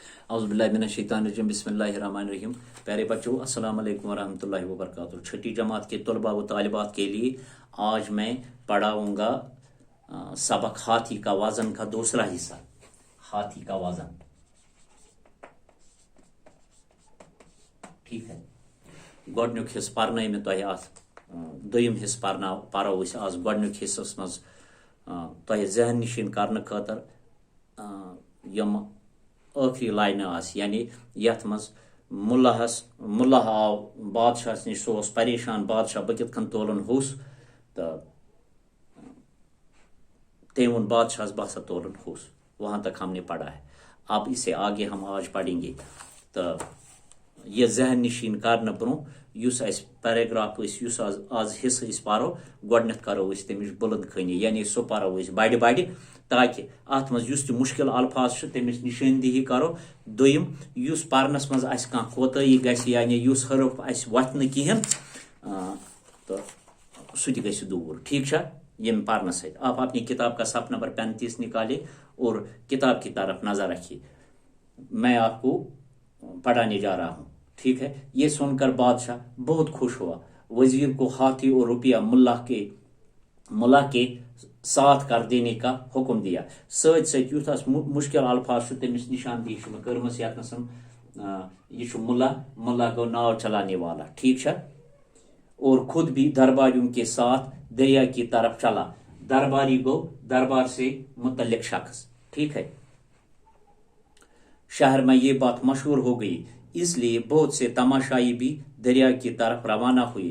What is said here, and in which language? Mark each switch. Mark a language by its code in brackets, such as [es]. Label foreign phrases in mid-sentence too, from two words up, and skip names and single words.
[ar] اعوذ باللہ من الشیطان الرجیم بسم اللہ الرحمن الرحیم. [ur] پیارے بچوں [ar] السلام علیکم ورحمۃ اللہ وبرکاتہ. [ur] چھٹی جماعت کے طلباء و طالبات کے لیے آج میں پڑھاؤں گا سبق ہاتھی کا وزن کا دوسرا حصہ. ہاتھی کا وزن ٹھیک ہے. [ks] گۄڈنیُک حصہٕ پرنٲے مےٚ تۄہہِ اتھ دوٚیِم حصہٕ پرو أسۍ آز گۄڈنیُک حصس منٛز تۄہہِ ذہن نشین کرنہٕ خٲطرٕ یِم ٲخری لاینہٕ آسہٕ یعنی یتھ منٛز مُلا آو بادشاہس نِش سُہ اوس پریشان بادشاہ بہٕ کِتھ کٔنۍ تولن ہوٚس تہٕ تٔمۍ ووٚن بادشاہس بہٕ ہسا تولن ہوٚس. [ur] وہاں تک ہم نے پڑھا ہے. اب اسے آگے ہم آج پڑھیں گے. [ks] تو یہ ذہن نشین کرنہٕ برونٛہہ یُس اسہِ پیراگراف یُس آز حصہٕ أسۍ پرو گۄڈنیتھ کرو أسۍ تمِچ بُلند خٲنی یعنی سُہ پرو أسۍ بڑِ بڑِ تاکہ اتھ منٛز یُس تہِ مُشکل الفاظ چھُ تٔمِچ نِشٲندہی کرو. دوٚیِم یُس پرنس منٛز اسہِ کانٛہہ کوتٲہی گژھِ یعنی یُس حرف اسہِ وۄتھِ نہٕ کِہیٖنۍ تہٕ سُہ تہِ گژھِ دوٗر. ٹھیک چھا ییٚمہِ پرنہٕ سۭتۍ. [ur] آپ اپنی کتاب کا صف نمبر 35 نکالے اور کتاب کی طرف نظر رکھیے. میں آپ کو پڑھانے جا رہا ہوں. ٹھیک ہے. یہ سن کر بادشاہ بہت خوش ہوا. وزیر کو ہاتھی اور روپیہ ملا کے ساتھ کر دینے کا حکم دیا. [ks] سۭتۍ سۭتۍ یُس اس مشکل الفاظ چھُ تٔمِس نشاندہی چھُ مےٚ کٔرمٕژ یتنس یہ چھُ ملا گو [ur] ناو چلانے والا. [ks] ٹھیک چھا. [ur] اور خود بھی درباریوں کے ساتھ دریا کی طرف چلا. درباری گو دربار سے متعلق شخص. ٹھیک ہے. شہر میں یہ بات مشہور ہو گئی اس لیے بہت سے تماشائی بھی دریا کی طرف روانہ ہوئے.